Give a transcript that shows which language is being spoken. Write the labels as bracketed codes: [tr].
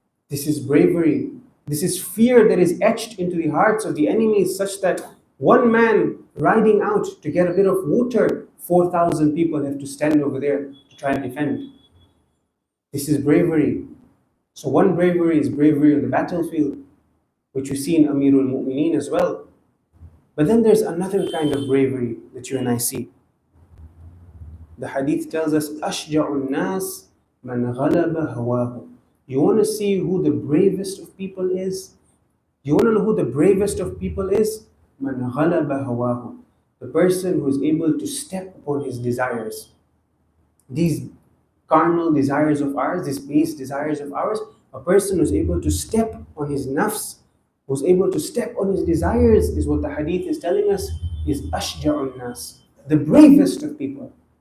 [en] This is bravery. This is fear that is etched into the hearts of the enemies, such that one man riding out to get a bit of water, 4,000 people have to stand over there to try and defend. This is bravery. So one bravery is bravery on the battlefield, which we see in Amirul Mu'mineen as well. But then there's another kind of bravery that you and I see. The hadith tells us, [ar] أَشْجَعُ النَّاسِ مَنْ غَلَبَ هَوَاهُ. [en] You want to see who the bravest of people is? You want to know who the bravest of people is? [ar] مَنْ غَلَبَ هَوَاهُ. [en] The person who is able to step upon his desires. These carnal desires of ours, these base desires of ours, a person who's able to step on his nafs, who's able to step on his desires, is what the hadith is telling us, is ashja'un nas, the bravest of people.